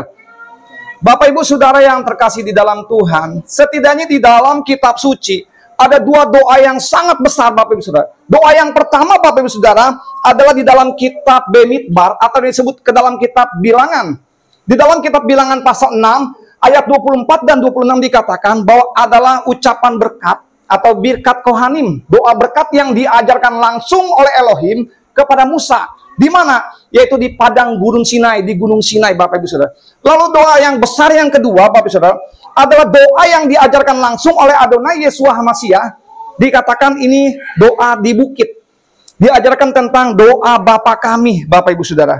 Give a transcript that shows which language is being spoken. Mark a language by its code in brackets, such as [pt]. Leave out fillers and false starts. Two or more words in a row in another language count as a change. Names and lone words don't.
[id] Bapak Ibu Saudara yang terkasih di dalam Tuhan, setidaknya di dalam kitab suci ada dua doa yang sangat besar Bapak Ibu Saudara. Doa yang pertama Bapak Ibu Saudara adalah di dalam kitab Bemidbar atau disebut ke dalam kitab Bilangan. Di dalam kitab Bilangan pasal 6 ayat 24 dan 26 dikatakan bahwa adalah ucapan berkat atau [he] birkat kohanim, [id] doa berkat yang diajarkan langsung oleh Elohim kepada Musa. Di mana? Yaitu di padang Gunung Sinai, di Gunung Sinai Bapak Ibu Saudara. Lalu doa yang besar yang kedua Bapak Ibu Saudara adalah doa yang diajarkan langsung oleh Adonai Yeshua HaMashiach. Dikatakan ini doa di bukit. Diajarkan tentang doa Bapa kami Bapak Ibu Saudara.